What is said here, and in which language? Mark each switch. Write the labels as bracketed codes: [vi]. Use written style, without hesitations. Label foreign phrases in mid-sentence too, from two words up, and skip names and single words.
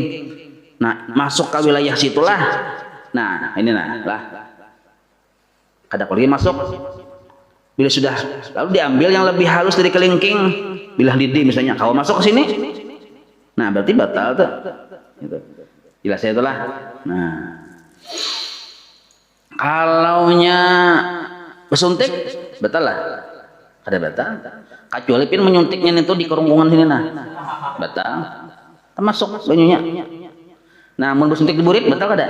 [bjn] Nah masuk ke wilayah situlah, nah ini nah lah, kada lagi masuk. Bila sudah lalu diambil yang lebih halus dari kelingking, bilah lidi misalnya, kalau masuk ke sini, nah berarti batal tuh. Gitu. Jelas ya itulah. Nah, kalaunya bersuntik, batal lah. Ada batal. Kecuali pin menyuntiknya itu di kerongkongan sini nah, batal. Termasuk banyunya. Nah, mau bersuntik di burit, batal kada?